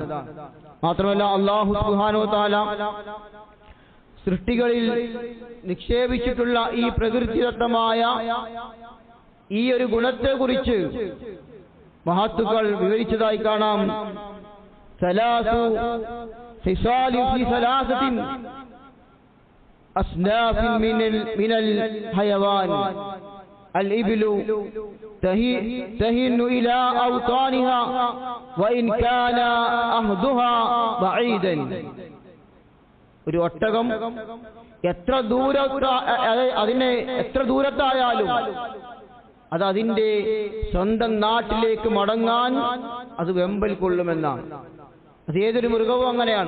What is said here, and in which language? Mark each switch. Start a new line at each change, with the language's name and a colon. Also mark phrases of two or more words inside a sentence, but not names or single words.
Malayalam: മാത്രമല്ല അല്ലാഹു സുബ്ഹാനഹു വ തആല സൃഷ്ടികളിൽ നിക്ഷേപിച്ചിട്ടുള്ള ഈ പ്രകൃതിദത്തമായ ഈ ഒരു ഗുണത്തെക്കുറിച്ച് മഹത്തുക്കൾ വിവരിച്ചതായി കാണാം.
Arabic: ثلاث خصال في ثلاثة أصناف من الحيوان الإبل تهن إلى أوطانها وإن كان أهدها بعيدا.
Malayalam: ഒരു ഒട്ടകം എത്ര ദൂരത്തായാലും അത് അതിന്റെ സ്വന്തം നാട്ടിലേക്ക് മടങ്ങാൻ അത് വെമ്പൽ കൊള്ളുമെന്നാണ്. അത് ഏതൊരു മൃഗവും അങ്ങനെയാണ്.